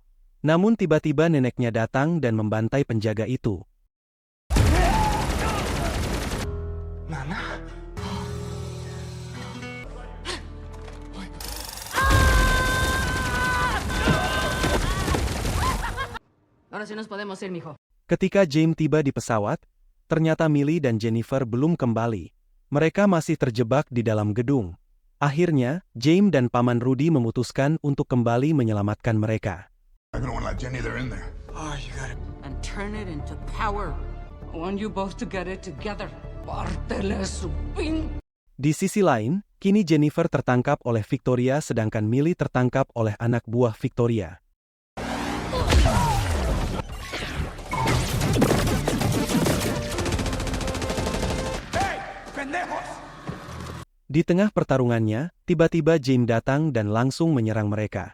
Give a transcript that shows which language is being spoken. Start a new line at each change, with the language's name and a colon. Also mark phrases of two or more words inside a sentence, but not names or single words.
Indonesian: Namun tiba-tiba neneknya datang dan membantai penjaga itu. Nana?
Spanish: Ahora sí nos podemos ir, mijo.
Indonesian: Ketika James tiba di pesawat, ternyata Millie dan Jennifer belum kembali. Mereka masih terjebak di dalam gedung. Akhirnya, James dan Paman Rudy memutuskan untuk kembali menyelamatkan mereka.
English: I don't want to let Jenny, they're in there. Oh, you got it. And turn it into power. I want you both to get it together.
Spanish: Párteles su pin.
Indonesian: Di sisi lain, kini Jennifer tertangkap oleh Victoria sedangkan Millie tertangkap oleh anak buah Victoria. Di tengah pertarungannya, tiba-tiba James datang dan langsung menyerang mereka.